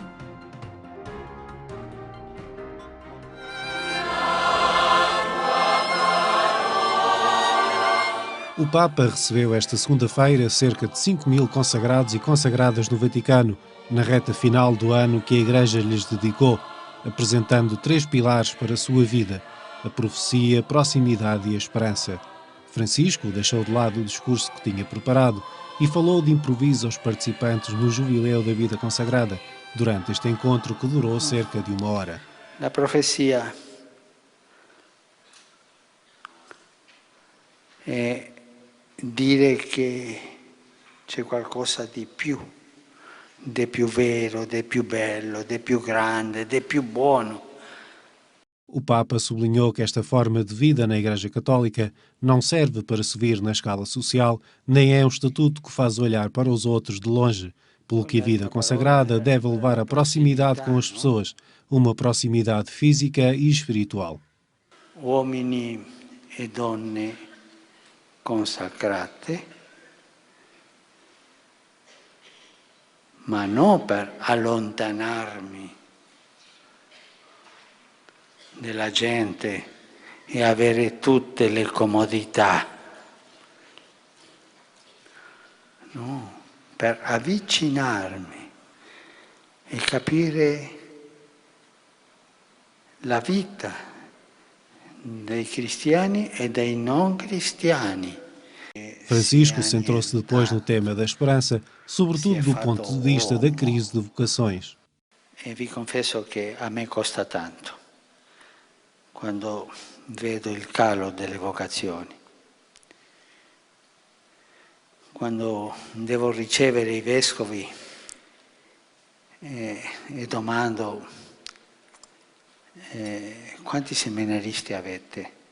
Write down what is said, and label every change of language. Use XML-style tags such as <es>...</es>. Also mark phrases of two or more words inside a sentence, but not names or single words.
<pt>O Papa recebeu esta segunda-feira cerca de 5.000 consagrados e consagradas no Vaticano, na reta final do ano que a Igreja lhes dedicou, apresentando 3 pilares para a sua vida: a profecia, a proximidade e a esperança. Francisco deixou de lado o discurso que tinha preparado e falou de improviso aos participantes no Jubileu da Vida Consagrada, durante este encontro que durou cerca de 1 hora.</pt> <it>La profecia è dire che c'è qualcosa di più vero, di più bello, di più grande, di più buono.</it> <pt>O Papa sublinhou que esta forma de vida na Igreja Católica não serve para subir na escala social, nem é um estatuto que faz olhar para os outros de longe, pelo que a vida consagrada deve levar a proximidade com as pessoas, uma proximidade física e espiritual.</pt> <it>Uomini e donne consacrate, ma non per allontanarmi della gente e avere tutte le comodità, no, per avvicinarmi e capire la vita dei cristiani e dei non cristiani.</it> <pt>Francisco centrou-se depois no tema da esperança, sobretudo do ponto de vista da crise de vocações.</pt> <it>E vi confesso che a me costa tanto quando vedo il calo delle vocazioni, quando devo ricevere i vescovi e domando quanti seminaristi avete?</it>